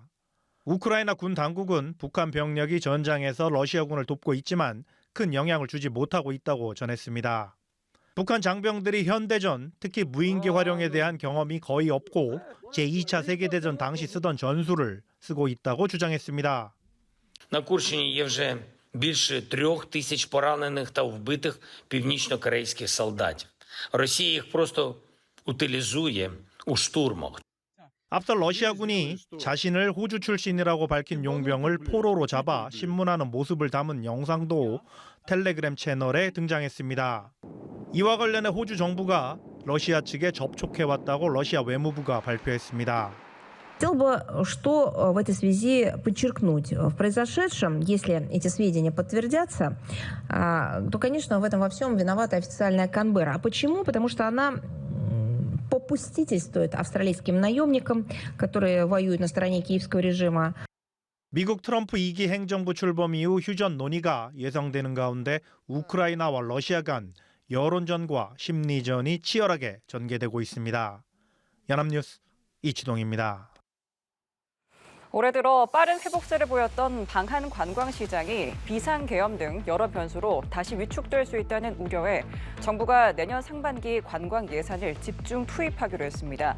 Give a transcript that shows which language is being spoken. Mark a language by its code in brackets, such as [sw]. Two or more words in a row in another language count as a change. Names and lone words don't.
[ko] 우크라이나 군 당국은 북한 병력이 전장에서 러시아군을 돕고 있지만 큰 영향을 주지 못하고 있다고 전했습니다. 북한 장병들이 현대전, 특히 무인기 활용에 대한 경험이 거의 없고 제2차 세계대전 당시 쓰던 전술을 쓰고 있다고 주장했습니다. [uk] На Курщині є вже більше 3000 поранених та вбитих північно-корейських солдатів. Росія їх просто утилізує у штурмах. [ko] 앞서 러시아군이 자신을 호주 출신이라고 밝힌 용병을 포로로 잡아 신문하는 모습을 담은 영상도 텔레그램 채널에 등장했습니다. 이와 관련해 호주 정부가 러시아 측에 접촉해왔다고 러시아 외무부가 발표했습니다. [ru] Хотел бы, что в этой связи подчеркнуть. В произошедшем, если эти сведения подтвердятся, то, конечно, в этом во всем виновата официальная Канберра. А почему? Потому что она попустительствует австралийским наемникам, которые воюют на стороне киевского режима. [ko] 미국 트럼프 2기 행정부 출범 이후 휴전 논의가 예상되는 가운데 우크라이나와 러시아 간 여론전과 심리전이 치열하게 전개되고 있습니다. 연합뉴스 이치동입니다. 올해 들어 빠른 회복세를 보였던 방한 관광시장이 비상계엄 등 여러 변수로 다시 위축될 수 있다는 우려에 정부가 내년 상반기 관광 예산을 집중 투입하기로 했습니다.